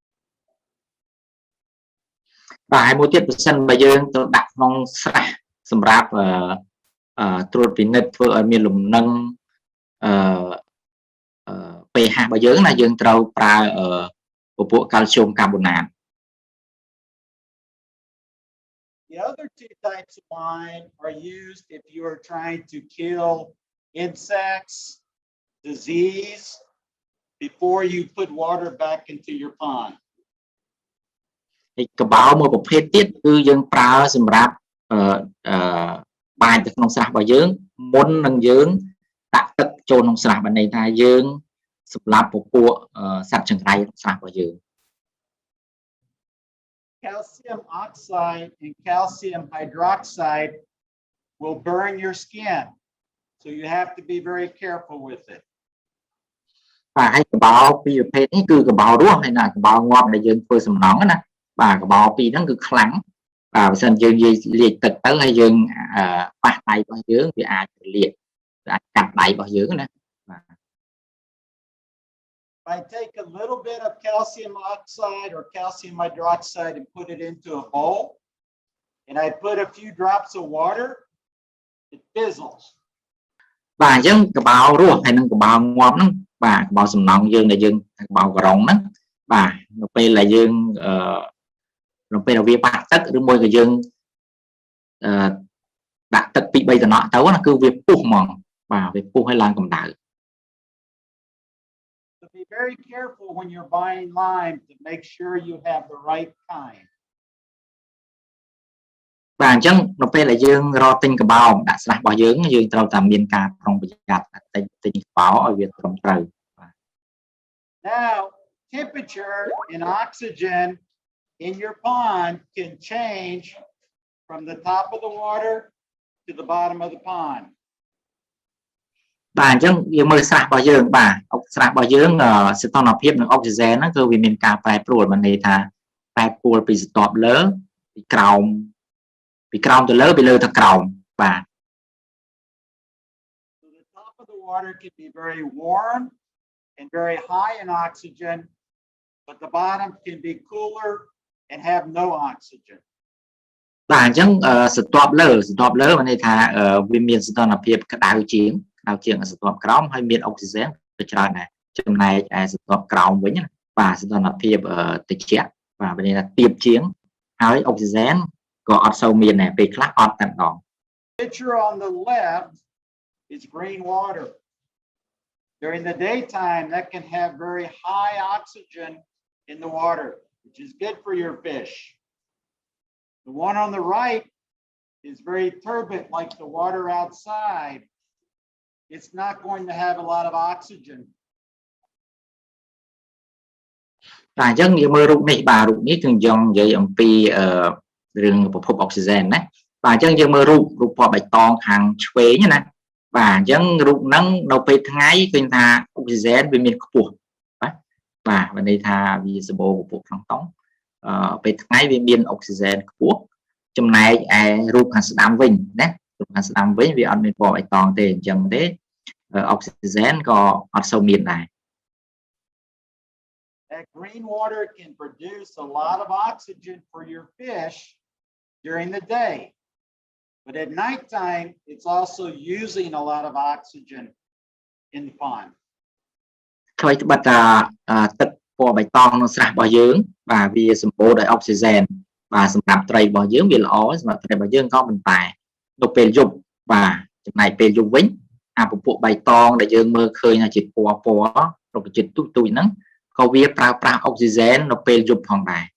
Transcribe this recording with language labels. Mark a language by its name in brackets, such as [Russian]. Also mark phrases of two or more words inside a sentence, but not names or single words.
[Khmer] បាទហើយមួយទៀតបើសិនបើយើងទៅដាក់ក្នុងស្រះសម្រាប់ត្រួតពិនិត្យធ្វើឲ្យមានលំនឹងpH របស់យើងណាយើងត្រូវប្រើពពួកកាល់ស្យូមកាបូណាត [English] The other 2 types of lime are used if you are trying to kill insects, disease, before you put water back into your pond. [Khmer] ហើយកបោមួយប្រភេទទៀតគឺយើងប្រើសម្រាប់បាញ់ទៅក្នុងស្រះរបស់យើងមុននឹងយើងដាក់ទឹកចូលក្នុងស្រះបានន័យថាយើងសម្រាប់ពពួកសត្វចង្រៃក្នុងស្រះរបស់យើង [English] Calcium oxide and calcium hydroxide will burn your skin, so you have to be very careful with it. [Khmer] បាទហើយកបោពីរប្រភេទនេះគឺកបោរស់ហើយណាកបោងាប់ដែលយើងធ្វើសំណង់ណាបាទកបោពីរហ្នឹងគឺខ្លាំងបាទបើមិនយើងលាយទឹកទៅហើយយើងប៉ះដៃរបស់យើងវាអាចរលាកវាអាចកាត់ដៃរបស់យើងណាបាទ [English] I take a little bit of calcium oxide or calcium hydroxide and put it into a bowl, and I put a few drops of water, it fizzles. [Khmer] បាទអញ្ចឹងកបោរស់ហើយនឹងកបោងាប់ហ្នឹងបាទកបោសំណង់យើងដែលយើងកបោក្រុងហ្នឹងបាទនៅពេលដែលយើងនៅពេលដែលវាប៉ះទឹកឬមួយក៏យើងដាក់ទឹកពី3តំណក់ទៅណាគឺវាពុះហ្មងបាទវាពុះឲ្យឡើងកម្ដៅ [English] So be very careful when you're buying lime to make sure you have the right kind. [Khmer] បាទអញ្ចឹងនៅពេលដែលយើងរកទិញកបោដាក់ស្រះរបស់យើងយើងត្រូវតែមានការប្រុងប្រយ័ត្នទិញកបោឲ្យវាត្រឹមត្រូវបាទ [English] Now, temperature and oxygen in your pond can change from the top of the water to the bottom of the pond. [Khmer] បាទអញ្ចឹងយើងមើលស្រះរបស់យើងបាទស្រះរបស់យើងសីតុណ្ហភាពនិងអុកស៊ីហ្សែនហ្នឹងគឺវាមានការប្រែប្រួលបានន័យថាប្រែប្រួលពីស្រទាប់លើពីក្រោមទៅលើពីលើទៅក្រោមបាទ [English] So the top of the water can be very warm and very high in oxygen, but the bottom can be cooler and have no oxygen. [Khmer] បាទអញ្ចឹងស្រទាប់លើមានន័យថាវាមានសីតុណ្ហភាពក្តៅជាងស្រទាប់ក្រោមហើយមានអុកស៊ីហ្សែនទៅច្រើនដែរចំណែកឯស្រទាប់ក្រោមវិញណាបាទសីតុណ្ហភាពត្រជាក់បាទមានន័យថាទាបជាងហើយអុកស៊ីហ្សែនក៏អត់សូវមានដែរពេលខ្លះអត់តែម្ដង [English] Picture on the left is green water. During the daytime, that can have very high oxygen in the water, which is good for your fish. The one on the right is very turbid like the water outside, it's not going to have a lot of oxygen. [Khmer] បាទអញ្ចឹងយើងមើលរូបនេះបាទរូបនេះគឺយើងនិយាយអំពីរឿងប្រភពអុកស៊ីហ្សែនណាបាទអញ្ចឹងយើងមើ លរូបពណ៌បៃតងខាងឆ្វេងណាបាទអញ្ចឹងរូបហ្នឹងនៅពេលថ្ងៃឃើញថាអុកស៊ីហ្សែនវាមានខ្ពស់បាទមានន័យថាវាសម្បូរពពួកក្នុងតុងពេលថ្ងៃវាមានអុកស៊ីហ្សែនខ្ពស់ចំណែកឯរូបខាងស្ដាំវិញណារូបខាងស្ដាំវិញវាអត់មានពណ៌បៃតងទេអញ្ចឹងទេអុកស៊ីហ្សែនក៏អត់សូវមានដែរ [English] That green water can produce a lot of oxygen for your fish during the day. But at nighttime, it's also using a lot of oxygen in the pond. [Khmer] ថ្មីត្បិតថាទឹកពណ៌បៃតងក្នុងស្រះរបស់យើងបាទវាសម្បូរដោយអុកស៊ីហ្សែនបាទសម្រាប់ត្រីរបស់យើងវាល្អសម្រាប់ត្រីរបស់យើងក៏ប៉ុន្តែនៅពេលយប់បាទចំណែកពេលយប់វិញអាពពួកបៃតងដែលយើងមើលឃើញថាជាពណ៌រុក្ខជាតិទូចហ្នឹងក៏វាប្រើប្រាស់អុកស៊ីហ្សែននៅពេលយប់ផងដែរ